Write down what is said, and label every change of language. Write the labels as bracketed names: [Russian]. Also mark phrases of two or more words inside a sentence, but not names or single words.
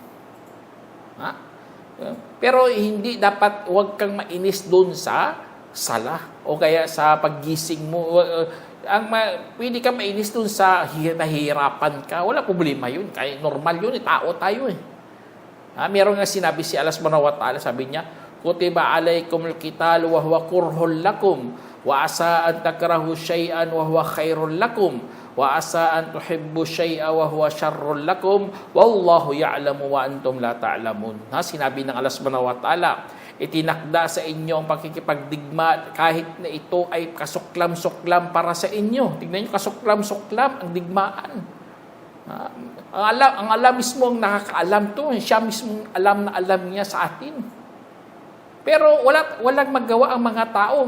[Filipino] Pero hindi dapat, huwag kang mainis doon sa sala o kaya sa paggising mo. Pwede ka mainis doon sa nahihirapan ka. Wala problema yun. Kaya normal yun. Tao tayo Meron nga sinabi si Allah [Arabic] سبحانه وتعالى, [Filipino] sabi niya, [Arabic] كتب عليكم القتال وهو كره لكم وعسى أن تكرهوا شيئا وهو خير لكم وعسى أن تحبوا شيئا وهو شر لكم والله يعلم وأنتم لا تعلمون. [Filipino] Sinabi ng Allah [Arabic] سبحانه وتعالى, [Filipino] itinakda sa inyo ang pakikipagdigma kahit na ito ay kasuklam-suklam para sa inyo. Tignan niyo, kasuklam-suklam ang digmaan. Ang alam mismo ang nakakaalam to. Siya mismo alam na alam niya sa atin. Pero walang magawa ang mga tao.